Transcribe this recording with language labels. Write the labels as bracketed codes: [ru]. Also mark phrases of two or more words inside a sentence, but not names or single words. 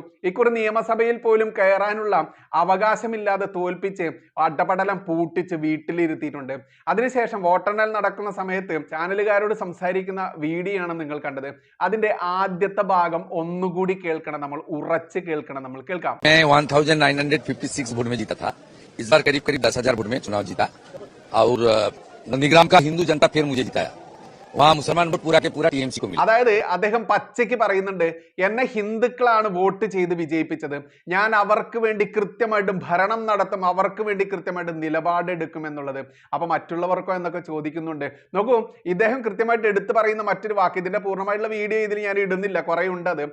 [ml] ഇക്കുറി നിയമസഭയിൽ പോലും കയറാനുള്ള അവകാശമില്ലാതെ തോൽപ്പിച്ച് അടപടലം പൂട്ടിച്ച് വീട്ടിലിരുത്തിയിട്ടുണ്ട്. അതിനുശേഷം വോട്ടെണ്ണൽ നടക്കുന്ന സമയത്ത് ചാനലുകാരോട് സംസാരിക്കുന്ന വീഡിയോ ആണ് നിങ്ങൾ കണ്ടത്. അതിന്റെ ആദ്യത്തെ ഭാഗം ഒന്നുകൂടി കേൾക്കണം, നമ്മൾ ഉറച്ച് കേൾക്കണം. നമ്മൾ കേൾക്കാം. [hi] 1956 वोट में जीता था, इस बार करीब 10,000 वोट में चुनाव जीता और नंदीग्राम का हिंदू जनता फिर मुझे जिताया। वहाँ मुसलमान वोट पूरा के पूरा टीएमसी को मिला। [ml] അതായത് അദ്ദേഹം പച്ചയ്ക്ക് പറയുന്നുണ്ട്, എന്നെ ഹിന്ദുക്കളാണ് വോട്ട് ചെയ്ത് വിജയിപ്പിച്ചത്, ഞാൻ അവർക്ക് വേണ്ടി കൃത്യമായിട്ടും ഭരണം നടത്തും, അവർക്ക് വേണ്ടി കൃത്യമായിട്ട് നിലപാടെടുക്കും എന്നുള്ളത്. അപ്പൊ മറ്റുള്ളവർക്കോ എന്നൊക്കെ ചോദിക്കുന്നുണ്ട്. നോക്കൂ, ഇദ്ദേഹം കൃത്യമായിട്ട് എടുത്തു പറയുന്ന മറ്റൊരു വാക്ക്, ഇതിന്റെ പൂർണ്ണമായിട്ടുള്ള വീഡിയോ ഇതിൽ ഞാൻ ഇടുന്നില്ല, കുറെ ഉണ്ട് അത്.